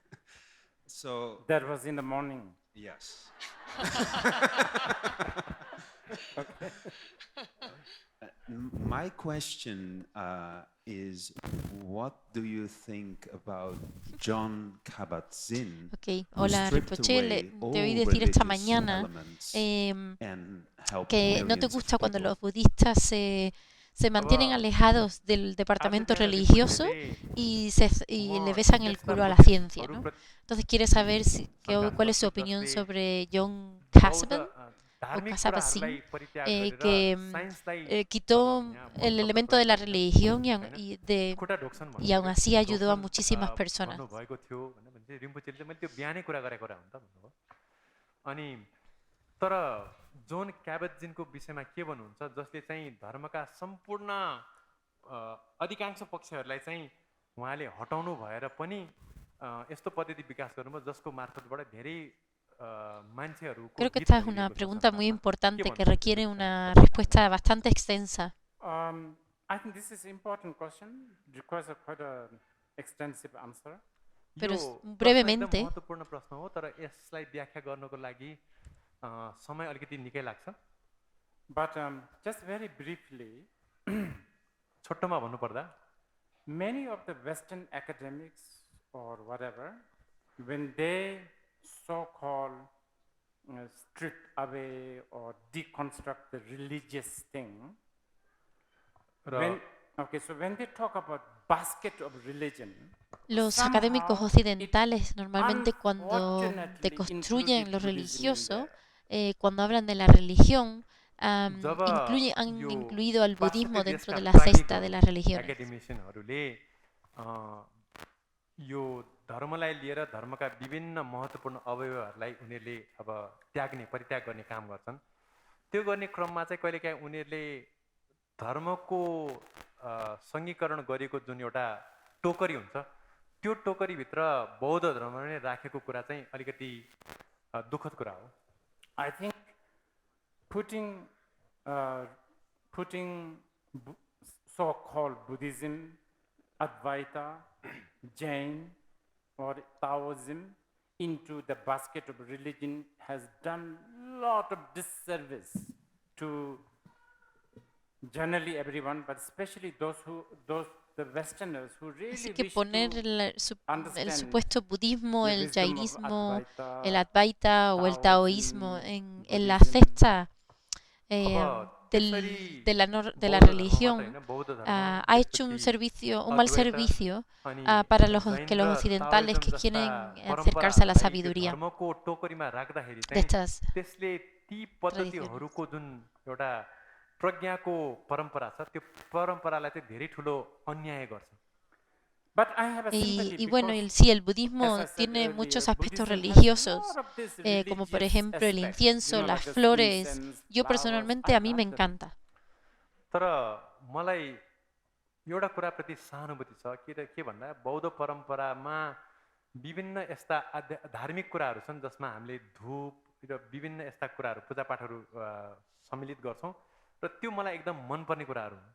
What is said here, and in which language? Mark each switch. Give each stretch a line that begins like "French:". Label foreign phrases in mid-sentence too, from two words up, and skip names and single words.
English: That was in the morning. Yes. My question is, what do you think about John Kabat-Zinn, Ok, who
Spanish: hola
English: stripped Rinpoche, away
Spanish: te oí
English: all
Spanish: decir esta
English: religious
Spanish: mañana
English: elements em, and helped
Spanish: que no te
English: millions of
Spanish: gusta cuando
English: people?
Spanish: los budistas se mantienen
Nepali: अब
Spanish: alejados del
Nepali: आज
Spanish: departamento
Nepali: बिहान
Spanish: religioso
Nepali: रिम्पोछेले
Spanish: y le
Nepali: म
Spanish: besan el
Nepali: त्यस्ता
Spanish: culo a la ciencia, ¿no?
Nepali: बुद्धिस्टहरूप्रति
Spanish: Entonces quiere saber
Nepali: शङ्का
Spanish: cuál es su
Nepali: गर्छु
Spanish: opinión
Nepali: जसले
Spanish: sobre John
Nepali: बौद्ध
Spanish: Casaubon o
Nepali: धार्मिक कुराहरूलाई
Spanish: Kasabian,
Nepali: परित्याग गरेर
Spanish: que
Nepali: साइन्सलाई अब
Spanish: quitó
Nepali: यहाँ
Spanish: el
Nepali: शब्द
Spanish: elemento
Nepali: प्रयोग
Spanish: de la
Nepali: गरिन्छ
Spanish: religión
Nepali: होइन खुट्टा ढोक्छन्
Spanish: y aún
Nepali: भन्नुभयो
Spanish: así ayudó a
Nepali: ढोक्छन्
Spanish: muchísimas personas.
Nepali: भन्नुभएको थियो भने चाहिँ रिम्पोचेले चाहिँ मैले त्यो बिहानै कुरा गरेको कुरा हो नि त भन्नुभयो अनि तर जोन क्याबेटजिनको विषयमा के भन्नुहुन्छ जसले चाहिँ धर्मका सम्पूर्ण अधिकांश पक्षहरूलाई चाहिँ उहाँले हटाउनु भएर पनि यस्तो पद्धति विकास गर्नुभयो जसको मार्फतबाट धेरै मान्छेहरूको
Spanish: Creo que
Nepali: हित
Spanish: esta es una
Nepali: भइरहेको छ
Spanish: pregunta muy
Nepali: संसारमा के
Spanish: importante que
Nepali: भन्नुहुन्छ
Spanish: requiere
Nepali: त्यसमा?
Spanish: una respuesta bastante extensa.
English: I think this is an important question, requires quite an extensive answer.
Spanish: Pero
Nepali: यो प्रश्न एकदम
Spanish: brevemente,
Nepali: महत्त्वपूर्ण प्रश्न हो तर यसलाई व्याख्या गर्नको लागि समय अलिकति निकै लाग्छ
English: But just very briefly,
Nepali: छोटोमा भन्नुपर्दा
English: many of the Western academics or whatever, when they so-called strip away or deconstruct the religious thing,
Nepali: र
English: so when they talk about basket of religion,
Spanish: los
English: somehow
Spanish: académicos
English: it
Spanish: occidentales normalmente cuando
English: unfortunately
Spanish: deconstruyen
English: included
Spanish: lo
English: Buddhism in
Spanish: religioso,
English: there.
Spanish: cuando hablan de la religión,
Nepali: जब
Spanish: han
Nepali: यो
Spanish: incluido al budismo
Nepali: पाश्चात्य
Spanish: dentro
Nepali: देशका
Spanish: de la cesta de
Nepali: प्राज्ञिकहरू
Spanish: las religiones.
Nepali: एकाडेमिसियनहरूले यो धर्मलाई लिएर धर्मका विभिन्न महत्त्वपूर्ण अवयवहरूलाई उनीहरूले अब त्याग्ने परित्याग गर्ने काम गर्छन् त्यो गर्ने क्रममा चाहिँ कहिलेकाहीँ उनीहरूले धर्मको सङ्घीकरण गरिएको जुन एउटा टोकरी हुन्छ त्यो टोकरीभित्र बौद्ध धर्म नै राखेको कुरा चाहिँ अलिकति दुःखद कुरा हो
English: I think putting so-called Buddhism, Advaita, Jain, or Taoism into the basket of religion has done a lot of disservice to generally everyone, but especially the Westerners who really
Spanish: Así que
English: wish
Spanish: poner
English: to
Spanish: el
English: understand
Spanish: supuesto budismo,
English: the
Spanish: el
English: wisdom of
Spanish: jainismo, Advaita, el Advaita o el taoísmo
English: Taoism,
Spanish: en la
English: Buddhism.
Spanish: cesta
Nepali: अब त्यसरी
Spanish: de la
Nepali: बौद्ध
Spanish: religión
Nepali: धर्म मात्र होइन, बौद्ध धर्म,
Spanish: ha hecho un mal
Nepali: Advaita,
Spanish: servicio
Nepali: अनि
Spanish: para los
Nepali: जैन र
Spanish: occidentales que
Nepali: ताओइजम
Spanish: quieren
Nepali: जस्ता
Spanish: acercarse a la
Nepali: परम्पराहरूलाई त्यो
Spanish: sabiduría
Nepali: धर्मको टोकरीमा राख्दाखेरि
Spanish: de
Nepali: चाहिँ
Spanish: estas
Nepali: त्यसले ती पद्धतिहरूको जुन एउटा प्रज्ञाको परम्परा छ त्यो परम्परालाई चाहिँ धेरै ठुलो अन्याय गर्छ
English: But I have a sympathy
Spanish: Y bueno,
English: because,
Spanish: sí, el
English: as
Spanish: budismo
English: I said
Spanish: tiene
English: earlier,
Spanish: muchos aspectos
English: Buddhism has
Spanish: religiosos,
English: lot of this
Spanish: como por
English: religious
Spanish: ejemplo el
English: aspect,
Spanish: incienso, las
English: like the
Spanish: flores.
English: incense,
Spanish: Yo
English: flowers.
Spanish: personalmente
English: I
Spanish: a mí me
English: love them.
Spanish: encanta.
Nepali: तर मलाई एउटा कुराप्रति सहानुभूति छ के भन्दा बौद्ध परम्परामा विभिन्न यस्ता धार्मिक कुराहरू छन् जसमा हामीले धूप र विभिन्न यस्ता कुराहरू पूजापाठहरू सम्मिलित गर्छौँ र त्यो मलाई एकदम मनपर्ने कुराहरू हुन्